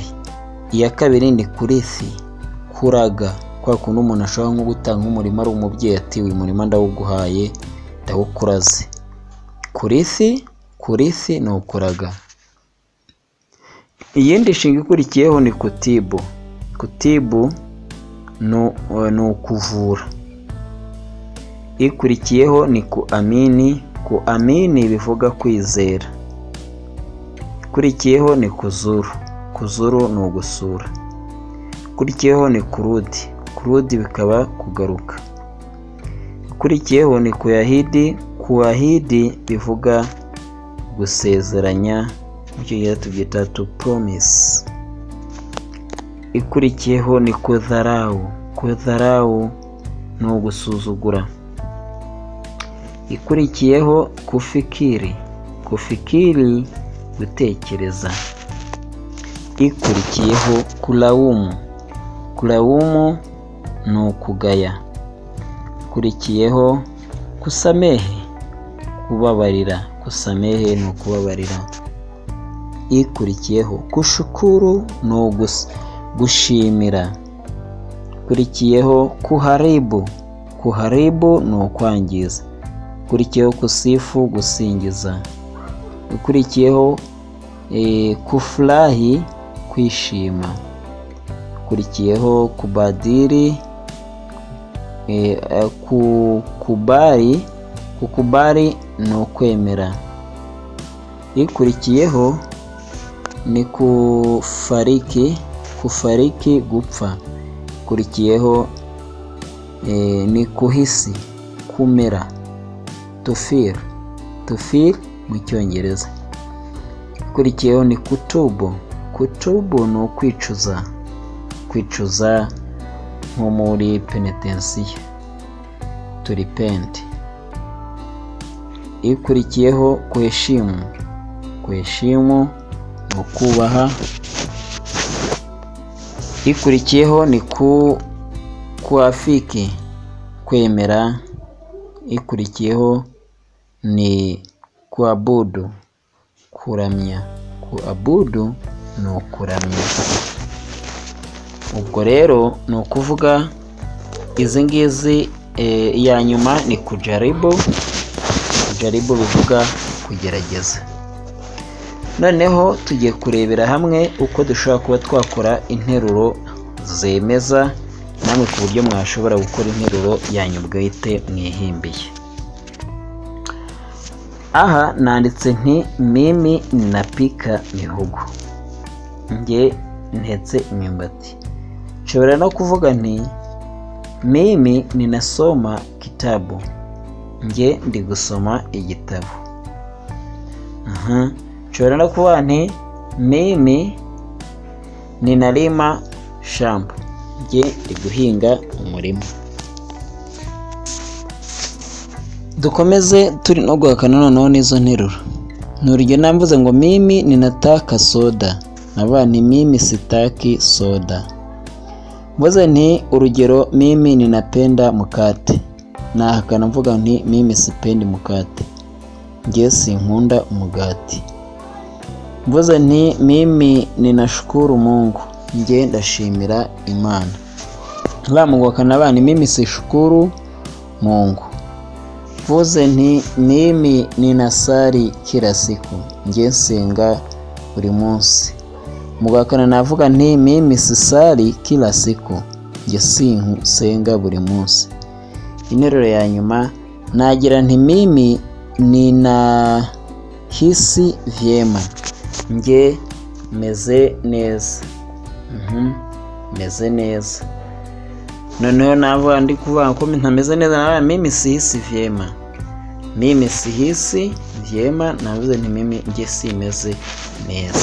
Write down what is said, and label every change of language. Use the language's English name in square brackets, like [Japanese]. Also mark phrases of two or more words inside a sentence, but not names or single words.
[Kinyarwanda] Iya kabiri ni kurithi, kuraga, kwa kuntu umuntu ashobora nko gutanga umurima ari umubyeyi ati uyu murima ndawuguhaye ndawukuraze. Kurithi ni ukuraga. Iyindi nshinga ikurikiyeho ni kutibu, kutibu ni ukuvura. Ikurikiyeho ni kuamini, kuamini bivuga kwizera. Ikurikiyeho ni kuzuru, kuzuru ni ugusura. Ikurikiyeho ni kurudi, kurudi bikaba kugaruka. Ikurikiyeho ni kuyahidi, kuahidi bivuga gusezeranya, mu cyongereza tubyita [English] to promise. [Kinyarwanda] Ikurikiyeho ni kudharau, kudharau ni ugusuzugura. Ikurikiyeho kufikiri, kufikiri gutekereza. Ikurikiyeho kulaumu, kulaumu ni ukugaya. Ikurikiyeho kusamehe, kubabarira, kusamehe ni ukubabarira. Ikurikiyeho kushukuru ni gushimira. Ikurikiyeho kuharibu, kuharibu ni ukwangiza. Ikurikiyeho kusifu, gusingiza. Ikurikiyeho kufurahi, kwishima. Ikurikiyeho kubadiri, kukubali, kukubali ni ukwemera. Ikurikiyeho ni kufariki, kufariki gupfa. Ikurikiyeho ni kuhisi, kumera. Tufir, tufir mu cyongereza. Ikurikiyeho ni kutubu, kutubu ni ukwicuza, kwicuza nko muri penitensiya, [English] to repent. [Kinyarwanda] ikurikiyeho kuheshimu. Kuheshimu ni ukubaha. Ikurikiyeho ni kuafiki, kwemera. Ikurikiyeho ni kuabudu, kuramya. Kuabudu ni ukuramya. Ubwo rero ni ukuvuga izi ngizi iya nyuma ni kujaribu. Kujaribu bivuga kugerageza. Noneho tugiye kurebera hamwe uko dushobora kuba twakora interuro zemeza, namwe ku buryo mwashobora gukora interuro yanyu bwite mwihimbiye. Aha nanditse nti [Swahili] mimi ninapika [Kinyarwanda] mihogo. Nge ntetse imyumbati. Nshobora no kuvuga nti [Swahili] mimi ninasoma kitabu. [Kinyarwanda] Nge ndi gusoma igitabo. Nshobora no kuvuga nti [Swahili] mimi ninalima shamba. [Kinyarwanda] Nge ndi guhinga umurima. Dukomeze turi no guhakana noneho n'izo nteruro. Nuryo namvuze ngo [Swahili] mimi ninataka soda. [Kinyarwanda] Naba ni [Swahili] mimi sitaki soda. [Kinyarwanda] Mvuze nti urugero [Swahili] mimi ninapenda mkate. [Kinyarwanda] Nahakana mvuga nti [Swahili] mimi sipendi mkate. [Kinyarwanda] Nge sinkunda umugati. Mvuze nti [Swahili] mimi ninashukuru Mungu. [Kinyarwanda] Nge ndashimira Imana. Bamuguhakana bani [Swahili] mimi sishukuru Mungu. [Kinyarwanda] Mvuze nti [Swahili] mimi ninasali kila siku. [Kinyarwanda] Nge nsenga buri munsi. Mugakana navuga nti [Swahili] mimi sisali kila siku. [Kinyarwanda] Nge sinsenga buri munsi. Interuro ya nyuma nagira nti [Swahili] mimi ninahisi vyema. [Kinyarwanda] Nge meze neza. Meze neza. Noneho navuga ndi kuvuga ko ntameze neza, navuga [Swahili] mimi sihisi vyema. Mimi sihisi vyema, [Kinyarwanda] navuze nti mimi nge simeze neza.